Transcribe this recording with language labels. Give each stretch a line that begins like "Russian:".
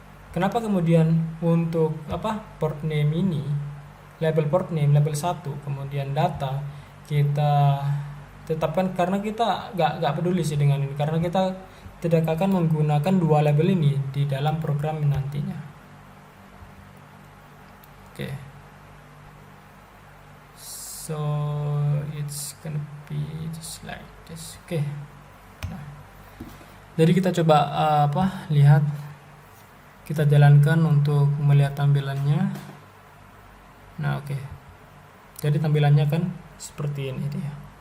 Indonesian: Kenapa kemudian untuk port name ini, label port name label 1, kemudian data kita tetapkan? Karena kita nggak peduli sih dengan ini, karena kita tidak akan menggunakan dua label ini di dalam program nantinya. Oke.
English: So it's gonna be just like this.
Indonesian: Oke. Nah, jadi kita coba lihat, kita jalankan untuk melihat tampilannya. Nah, oke. Jadi tampilannya kan seperti ini dia.